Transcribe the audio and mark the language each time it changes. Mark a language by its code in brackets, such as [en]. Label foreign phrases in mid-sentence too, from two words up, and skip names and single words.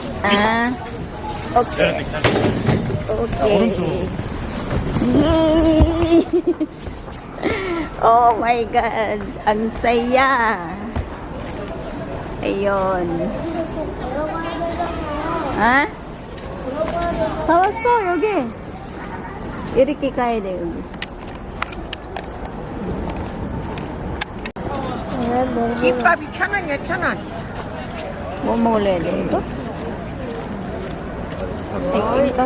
[en] Okay. Okay. Oh my God. [tl] Ang saya. Ayun. Ha? [ko] Tawasо, 여기. 이렇게 가야 돼, 여기. 김밥이 1,000원이야, 1,000원. 뭐 먹을래, 이거? 김밥.